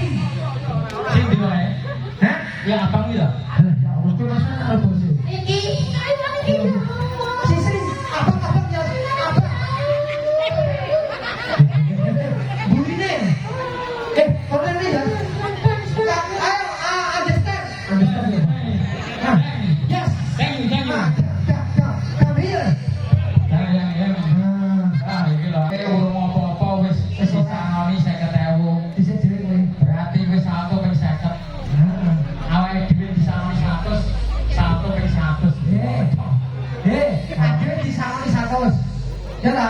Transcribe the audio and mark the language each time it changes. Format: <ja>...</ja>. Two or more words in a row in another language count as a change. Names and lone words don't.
<jv>Sing ndi wae? Hah? Ya abang iki lho. Ya Allah, kuwi masa karo bose. Iki Taiwan iki. Sisri, abang ya. Abang. Burine. Kono ini ya. Ayo,</jv> <en>understand. Understand ya. Yes. Thank you. Come here.</en> <jv>Ya. Ah, iki lho. Urung apa-apa wis disangoni 50.000. Bisa dhewe kowe. Berarti wis 1 ping 50. Awake dhewe disangoni 100, 1 ping 100. Adewe disangoni 100. Ya ta?</jv>